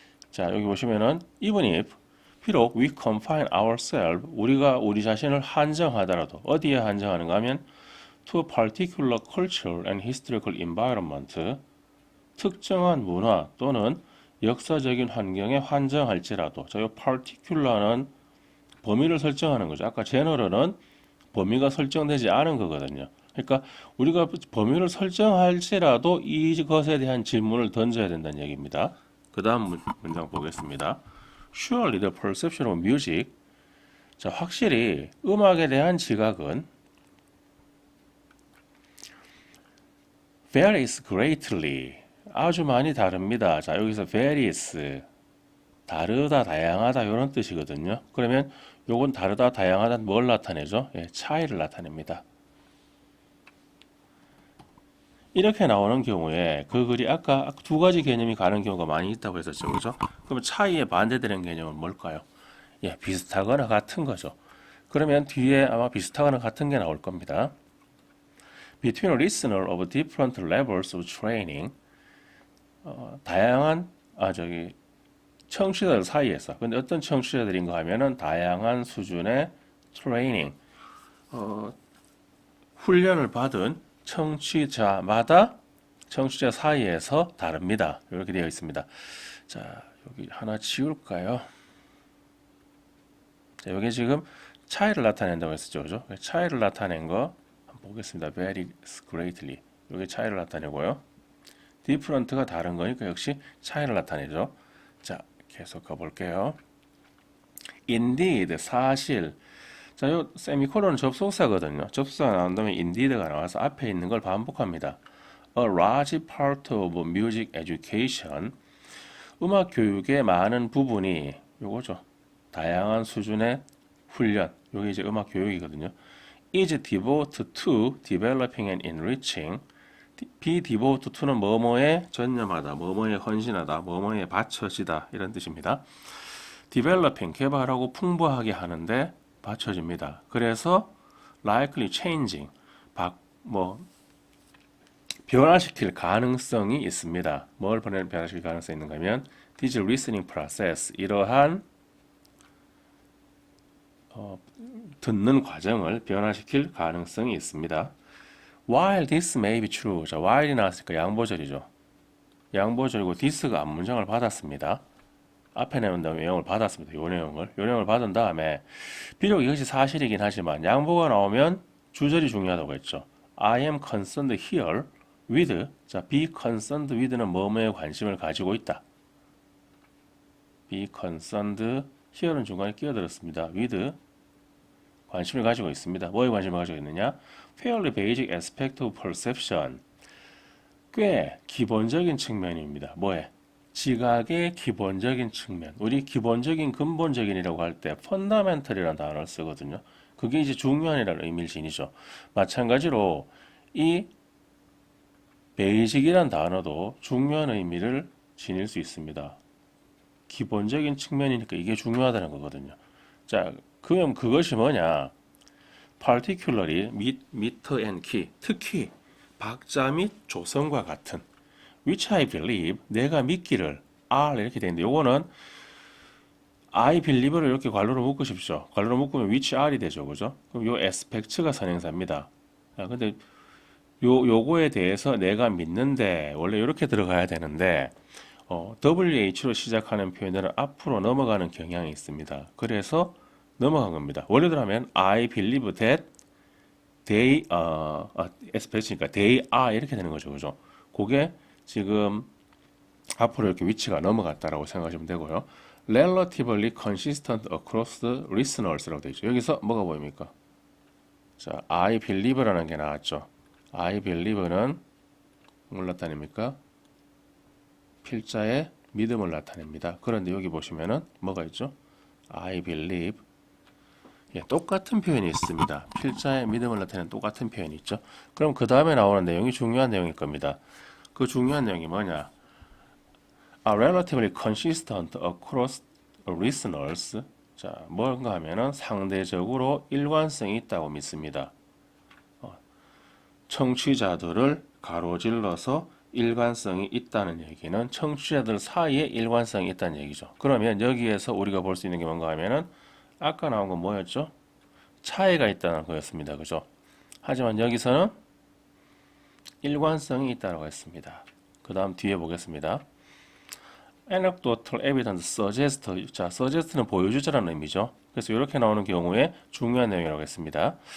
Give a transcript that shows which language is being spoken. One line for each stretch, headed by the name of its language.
Korean: 자, 여기 보시면은
English: even if
Korean: 비록
English: we confine ourselves
Korean: 우리가 우리 자신을 한정하더라도 어디에 한정하는가 하면
English: to a particular cultural and historical environment
Korean: 특정한 문화 또는 역사적인 환경에 한정할지라도 자, 이 particular는 범위를 설정하는 거죠. 아까 general은 범위가 설정되지 않은 거거든요. 그러니까 우리가 범위를 설정할지라도 이것에 대한 질문을 던져야 된다는 얘기입니다. 그 다음 문장 보겠습니다.
English: Surely the perception of music.
Korean: 자, 확실히 음악에 대한 지각은
English: varies greatly.
Korean: 아주 많이 다릅니다. 자, 여기서 varies. 다르다, 다양하다 이런 뜻이거든요. 그러면 요건 다르다, 다양하다 뭘 나타내죠? 예, 차이를 나타냅니다. 이렇게 나오는 경우에 그 글이 아까 두 가지 개념이 가는 경우가 많이 있다고 했었죠. 그죠? 그럼 차이에 반대되는 개념은 뭘까요? 예, 비슷하거나 같은 거죠. 그러면 뒤에 아마 비슷하거나 같은 게 나올 겁니다.
English: Between a listener of different levels of training.
Korean: 다양한 청취자들 사이에서. 근데 어떤 청취자들인가 하면은 다양한 수준의 트레이닝, 훈련을 받은 청취자마다 청취자 사이에서 다릅니다. 이렇게 되어 있습니다. 자, 여기 하나 지울까요? 자, 여기 지금 차이를 나타낸다고 했었죠. 그죠? 차이를 나타낸 거 한번 보겠습니다.
English: varies greatly.
Korean: 여기 차이를 나타내고요. different가 다른 거니까 역시 차이를 나타내죠. 자, 계속 가볼게요. indeed, 사실. 자, 요 세미콜론은 접속사거든요. 접속사가 나온 다음에 indeed가 나와서 앞에 있는 걸 반복합니다.
English: A large part of music education.
Korean: 음악 교육의 많은 부분이 요거죠. 다양한 수준의 훈련. 요게 이제 음악 교육이거든요.
English: is devoted to developing and enriching. be devoted to
Korean: 는 뭐뭐에 전념하다, 뭐뭐에 헌신하다, 뭐뭐에 바쳐지다 이런 뜻입니다. developing 개발하고 풍부하게 하는데 받쳐집니다. 그래서
English: likely changing
Korean: 뭐 변화시킬 가능성이 있습니다. 뭘 변화시킬 가능성이 있는가 하면
English: digital listening process,
Korean: 이러한 듣는 과정을 변화시킬 가능성이 있습니다.
English: While this may be true.
Korean: 자, while이 나왔으니까 양보절이죠. 양보절이고 this가 앞문장을 받았습니다. 앞에 내용 내용을 받았습니다. 요 내용을 받은 다음에 비록 이것이 사실이긴 하지만 양보가 나오면 주절이 중요하다고 했죠.
English: I am concerned here with.
Korean: 자,
English: be concerned with
Korean: 는 뭐뭐에 관심을 가지고 있다.
English: be concerned here
Korean: 는 중간에 끼어들었습니다. with 관심을 가지고 있습니다. 뭐에 관심을 가지고 있느냐?
English: fairly basic aspect of perception.
Korean: 꽤 기본적인 측면입니다. 뭐에? 지각의 기본적인 측면. 우리 기본적인 근본적인이라고 할 때 fundamental이라는 단어를 쓰거든요. 그게 이제 중요한이라는 의미를 지니죠. 마찬가지로 이 basic이라는 단어도 중요한 의미를 지닐 수 있습니다. 기본적인 측면이니까 이게 중요하다는 거거든요. 자, 그럼 그것이 뭐냐?
English: particularly, meter and key,
Korean: 특히 박자 및 조성과 같은
English: which I believe,
Korean: 내가 믿기를 are 이렇게 되는데 요거는
English: I believe
Korean: 를 이렇게 괄호로 묶으십시오. 괄호로 묶으면
English: which are
Korean: 이 되죠. 그죠? 그럼 요 aspect가 선행사입니다. 근데 요거에 대해서 내가 믿는데 원래 이렇게 들어가야 되는데 WH로 시작하는 표현들은 앞으로 넘어가는 경향이 있습니다. 그래서 넘어간 겁니다. 원래대로 하면
English: I believe that they aspect
Korean: 니까
English: they are
Korean: 이렇게 되는 거죠. 그죠? 그게 지금 앞으로 이렇게 위치가 넘어갔다라고 생각하시면 되고요.
English: relatively consistent across the listeners
Korean: 라고 되어 있죠. 여기서 뭐가 보입니까? 자,
English: I believe
Korean: 라는 게 나왔죠. I believe는 뭘 나타냅니까? 필자의 믿음을 나타냅니다. 그런데 여기 보시면은 뭐가 있죠?
English: I believe.
Korean: 예, 똑같은 표현이 있습니다. 필자의 믿음을 나타내는 똑같은 표현이 있죠. 그럼 그 다음에 나오는 내용이 중요한 내용일 겁니다. 그 중요한 내용이 뭐냐?
English: are relatively consistent across listeners.
Korean: 자, 뭔가 하면은 상대적으로 일관성이 있다고 믿습니다. 청취자들을 가로질러서 일관성이 있다는 얘기는 청취자들 사이에 일관성이 있다는 얘기죠. 그러면 여기에서 우리가 볼 수 있는 게 뭔가 하면은 아까 나온 건 뭐였죠? 차이가 있다는 거였습니다. 그죠? 하지만 여기서는 일관성이 있다고 했습니다. 그 다음 뒤에 보겠습니다.
English: anecdotal evidence suggest.
Korean: 자, suggest는 보여주자라는 의미죠. 그래서 이렇게 나오는 경우에 중요한 내용이라고 했습니다.